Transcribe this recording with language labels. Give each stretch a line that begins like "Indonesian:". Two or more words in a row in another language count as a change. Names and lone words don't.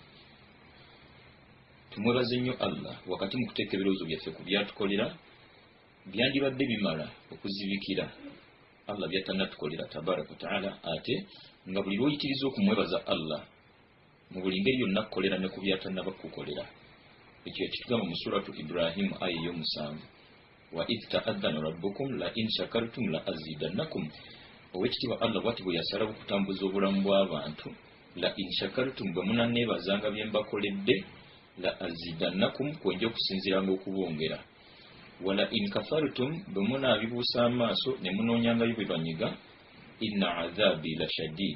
Ganda: Tumwebaze nnyo Allah wakati mu kuteeka ebirowoozo byaffe ku byatukolera byandibadde bimala okuzibikira Allah byatannatukolera
Arabic: تبارك وتعالى
Ganda: ate nga buli lw'oyitiriza okumwebaza Allah mu buli ngeri yonna kukolera ne ku byatannaba kukolera. Ekyo kitugamba mu suratu Ibrahim aya ey'omusanvu
Arabic: وإذ تأذن ربكم لئن شكرتم لأزيدنكم.
Ganda: Owekitiibwa Allah bw'ati bwe yasalawo okutambuza obulamu bw'abantu
Arabic: لئن شكرتم
Ganda: bwe munanneebazanga bye mbakoledde
Arabic: لأزيدنكم
Ganda: kwenja okusinziranga okubongera.
Arabic: ولئن كفرتم
Ganda: bwe munaabibuusa amaaso ne munoonyangayo bwe banyiga
Arabic: إن عذابي لشديد.